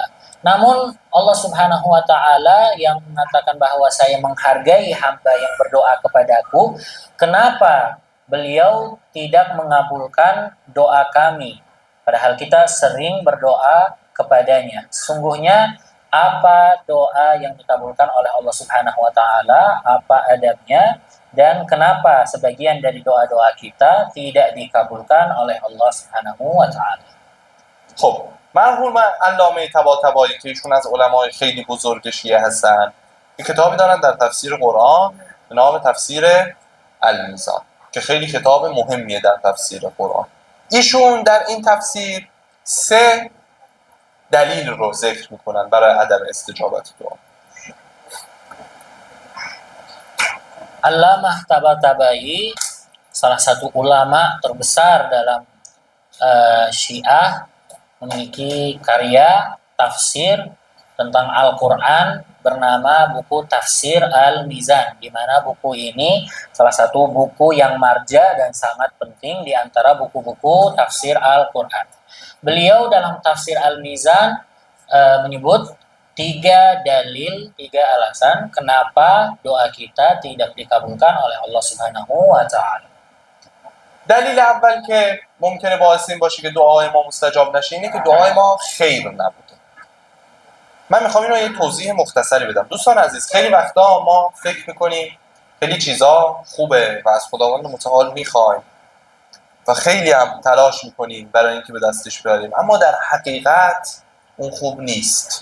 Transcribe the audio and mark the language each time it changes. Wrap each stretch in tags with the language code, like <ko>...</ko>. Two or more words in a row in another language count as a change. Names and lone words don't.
<id>Namun Allah</id> <ar>سبحانه وتعالى</ar> <id>yang mengatakan bahwa saya menghargai hamba yang berdoa kepadaku, kenapa beliau tidak mengabulkan doa kami padahal kita sering berdoa kepadanya? Sungguhnya apa doa yang dikabulkan oleh Allah</id> <ar>سبحانه وتعالى,</ar> <id>apa adabnya, dan kenapa sebagian dari doa-doa kita tidak dikabulkan oleh Allah</id> <ar>سبحانه وتعالى.</ar> <fa>خب مرحوم علامه طباطبایی که ایشون از علمای خیلی بزرگ شیعه هستن، یه کتابی دارن در تفسیر قرآن به نام تفسیر المیزان که خیلی کتاب مهمیه در تفسیر قرآن. ایشون در این تفسیر 3 دلیل رو ذکر میکنن برای عدم استجابت دعا.</fa> <id>Allamah Tabatabai, salah satu ulama terbesar dalam Syiah, memiliki karya tafsir tentang Al-Quran bernama buku Tafsir Al-Mizan, di mana buku ini salah satu buku yang marja dan sangat penting di antara buku-buku tafsir Al-Quran. Beliau dalam Tafsir Al-Mizan menyebut 3 dalil, 3 alasan kenapa doa kita tidak dikabulkan oleh Allah</id> <ar>سبحانه وتعالى.</ar> <fa>دلیل اول که ممکنه باعث این باشه که دعای ما مستجاب نشه اینه که دعای ما خیر نبوده. من میخوام اینو یه توضیح مختصری بدم. دوستان عزیز، خیلی وقتا ما فکر میکنیم خیلی چیزا خوبه و از خداوند متعال میخوایم و خیلی هم تلاش میکنیم برای اینکه به دستش بیاریم، اما در حقیقت اون خوب نیست.</fa>